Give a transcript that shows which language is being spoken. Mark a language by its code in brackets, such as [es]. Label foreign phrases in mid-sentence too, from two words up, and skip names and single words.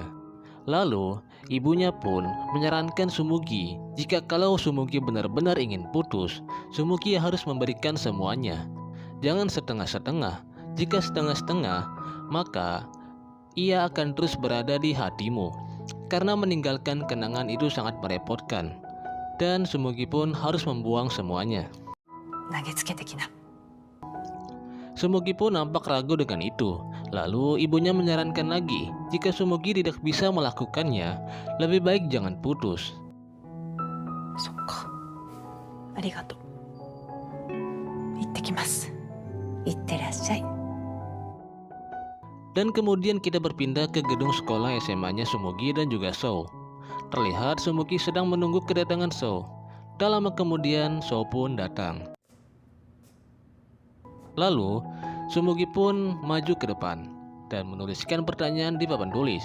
[id] Lalu, ibunya pun menyarankan Sumugi jika kalau Sumugi benar-benar ingin putus, Sumugi harus memberikan semuanya. Jangan setengah-setengah. Jika setengah-setengah, maka ia akan terus berada di hatimu. Karena meninggalkan kenangan itu sangat merepotkan. Dan Sumugi pun harus membuang semuanya. [ja] 投げつけてきな。 [id] Sumugi pun nampak ragu dengan itu. Lalu ibunya menyarankan lagi, jika Sumugi tidak bisa melakukannya, lebih baik jangan putus. [ja] そっか。ありがとう。行ってきます。行ってらっしゃい。 [id] Dan kemudian kita berpindah ke gedung sekolah SMA-nya Sumugi dan juga Sou. Terlihat Sumugi sedang menunggu kedatangan Sou. Tak lama kemudian Sou pun datang. Lalu, Sumugi pun maju ke depan dan menuliskan pertanyaan di papan tulis.